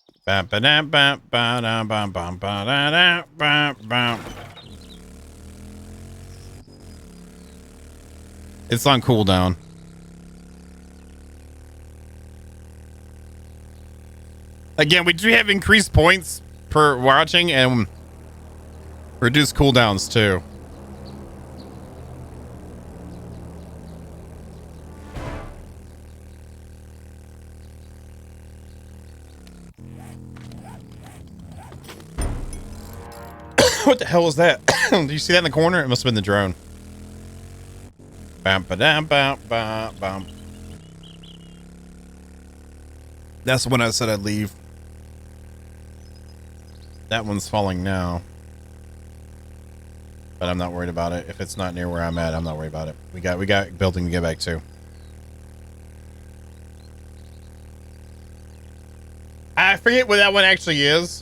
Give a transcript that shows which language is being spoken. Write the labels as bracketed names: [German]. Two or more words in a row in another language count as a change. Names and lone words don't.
[English] Bam, ba-dam, bam, ba-dam, bam, bam, ba-da-dam, bam, bam. It's on cooldown. Again, we do have increased points per watching and reduced cooldowns too. What the hell was that? Do you see that in the corner? It must have been the drone. Bam, ba-dam, bam, bam, bam. That's when I said I'd leave. That one's falling now. But I'm not worried about it. If it's not near where I'm at, I'm not worried about it. We got building to get back to. I forget what that one actually is.